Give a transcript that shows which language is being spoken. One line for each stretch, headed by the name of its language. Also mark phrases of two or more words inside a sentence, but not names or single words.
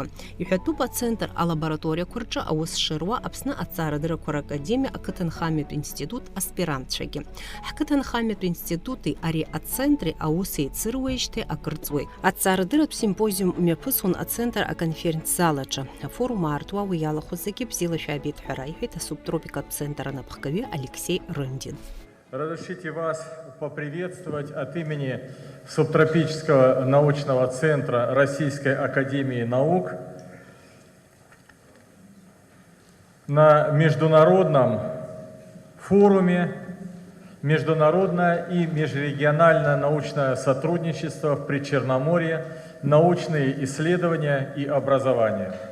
Abkhazian: Иҳәатәуп ацентр алабораториақәа рҿы аус шыруа Аԥсны Аҭҵаарадырақәа Ракадемиа ақыҭанхамҩатә институт аспирантцәагьы. Ҳқыҭанхамҩатә институти ари ацентри аус еицыруеижьҭеи акырҵуеит. Аҭҵаарадырратә симпозиум мҩаԥысуан ацентр аконференц-залаҿы. Афорум аартуа уи иалахәыз зегьы бзиала шәаабеит ҳәа раиҳәеит асубтропикатә центр анапхгаҩы Алексей Рындин.
Russian: Разрешите вас поприветствовать от имени Субтропического научного центра Российской академии наук на международном форуме «Международное и межрегиональное научное сотрудничество в Причерноморье, научные исследования и образование».